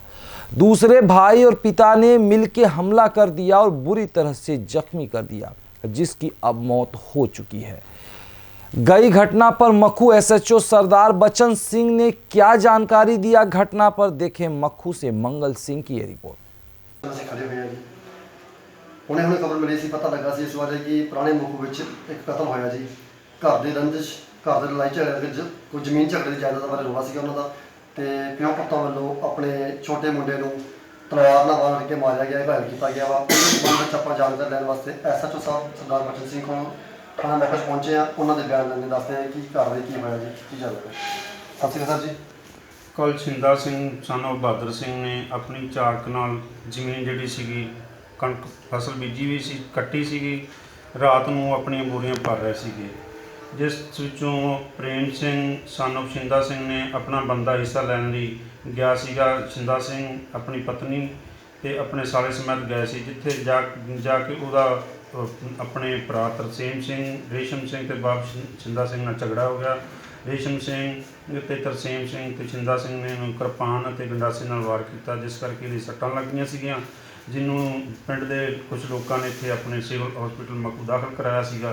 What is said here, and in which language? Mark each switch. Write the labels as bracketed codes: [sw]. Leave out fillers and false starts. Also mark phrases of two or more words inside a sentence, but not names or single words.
[hi] दूसरे भाई और पिता ने मिलकर हमला कर दिया और बुरी तरह से जख्मी कर दिया, जिसकी अब मौत हो चुकी है। गई घटना पर मक्खू एसएचओ सरदार बचन सिंह ने क्या जानकारी दिया, घटना पर देखें मक्खू से मंगल सिंह की रिपोर्ट। [pa] ਹੁਣੇ ਖਬਰ ਮਿਲੀ ਸੀ, ਪਤਾ ਲੱਗਾ ਸੀ ਇਸ ਬਾਰੇ ਕਿ ਪੁਰਾਣੇ ਮੱਖੂ ਵਿੱਚ ਇੱਕ ਕਤਲ ਹੋਇਆ ਜੀ। ਘਰ ਦੀ ਰੰਜਿਸ਼, ਘਰ ਦੇ ਲੜਾਈ ਝਗੜੇ ਵਿੱਚ ਕੋਈ ਜ਼ਮੀਨ ਝਗੜੇ ਦੀ ਜਾਇਦਾਦ ਬਾਰੇ ਰੌਲਾ ਸੀਗਾ ਉਹਨਾਂ ਦਾ, ਤੇ ਪਿਓ ਪੁੱਤਾਂ ਵੱਲੋਂ ਆਪਣੇ ਛੋਟੇ ਮੁੰਡੇ ਨੂੰ ਤਲਵਾਰ ਨਾਲ ਮਾਰ ਕੇ ਮਾਰਿਆ ਗਿਆ, ਘਾਇਲ ਕੀਤਾ ਗਿਆ ਵਾ। ਉਸ ਸੰਬੰਧ ਵਿੱਚ ਆਪਾਂ ਜਾਣਕਾਰੀ ਲੈਣ ਵਾਸਤੇ ਐਸਐਚਓ ਸਾਹਿਬ ਸਰਦਾਰ ਬਚਨ ਸਿੰਘ ਕੋਲ ਥਾਣਾ ਮੈਕਸ ਪਹੁੰਚੇ ਆ। ਉਹਨਾਂ ਦੇ ਬਿਆਨ ਲੈਣੇ ਦੱਸਦੇ ਆ ਕਿ ਕਾਰਵਾਈ ਕੀ ਹੋਇਆ ਜੀ, ਕੀ ਜਾਣਕਾਰੀ। ਸਤਿ ਸ਼੍ਰੀ ਅਕਾਲ ਜੀ। ਕੱਲ ਛਿੰਦਾ ਸਿੰਘ [en] son of [pa] ਬਹਾਦਰ ਸਿੰਘ ਨੇ ਆਪਣੀ ਚਾਕ ਨਾਲ ਜ਼ਮੀਨ ਜਿਹੜੀ ਸੀਗੀ ਕਣਕ ਫਸਲ ਬੀਜੀ ਭੀ ਸੀ ਕੱਟੀ ਸੀਗੀ, रात ਨੂੰ ਆਪਣੀਆਂ ਬੋਰੀਆਂ ਭਰ ਰਹੇ ਸੀਗੇ, ਜਿਸ ਵਿੱਚੋਂ ਪ੍ਰੇਮ ਸਿੰਘ [en] son of [pa] ਛਿੰਦਾ ਸਿੰਘ ਨੇ ਆਪਣਾ ਬੰਦਾ ਹਿੱਸਾ ਲੈਣ ਲਈ ਗਿਆ ਸੀਗਾ। छिंदा सिंह ਆਪਣੀ ਪਤਨੀ ਤੇ ਆਪਣੇ ਸਾਲੇ ਸਮੇਤ ਗਏ ਸੀ, ਜਿੱਥੇ ਜਾ ਕੇ ਉਹਦਾ ਆਪਣੇ ਭਰਾ ਤਰਸੇਮ ਸਿੰਘ, ਰੇਸ਼ਮ ਸਿੰਘ ਤੇ ਬਾਪ छिंदा सिंह ਨਾਲ ਝਗੜਾ ਹੋ ਗਿਆ। ਰੇਸ਼ਮ ਸਿੰਘ ਤੇ ਤਰਸੇਮ ਸਿੰਘ ਤੇ छिंदा सिंह ਨੇ ਉਹਨੂੰ ਕਿਰਪਾਨ ਅਤੇ ਗੰਡਾਸੇ ਨਾਲ ਵਾਰ ਕੀਤਾ, ਜਿਸ ਕਰਕੇ ਇਹਦੀ ਸੱਟਾਂ ਲੱਗੀਆਂ ਸੀਗੀਆਂ, ਜਿਹਨੂੰ ਪਿੰਡ ਦੇ ਕੁਝ ਲੋਕਾਂ ਨੇ ਇੱਥੇ ਆਪਣੇ ਸਿਵਲ ਹਸਪੀਟਲ ਮੱਖੂ ਦਾਖਲ ਕਰਾਇਆ ਸੀਗਾ।